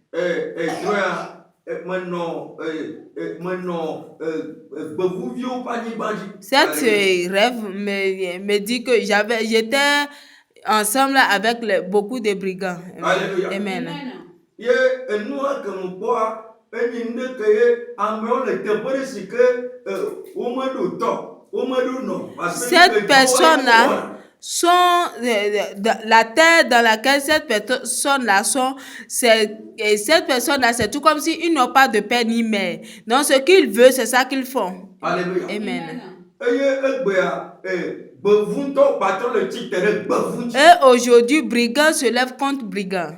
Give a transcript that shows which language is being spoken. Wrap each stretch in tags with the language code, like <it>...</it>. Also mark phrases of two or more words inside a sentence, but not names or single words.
<fr>Cet rêve me dit que j'étais ensemble avec beaucoup de brigands. Alléluia. Amen.</fr> <ee>enyi ndeke ye amewo le teƒe ɖe si ke womeɖo tɔ, womeɖo nɔ.</ee> <fr>Parce que Cette personne-là sont la terre dans laquelle cette personne-là sont, et cette personne-là, c'est tout comme si ils n'ont pas de père ni mère. Donc ce qu'ils veulent, c'est ça qu'ils font. Alléluia. Amen. Et aujourd'hui, brigand se lève contre brigand.</fr>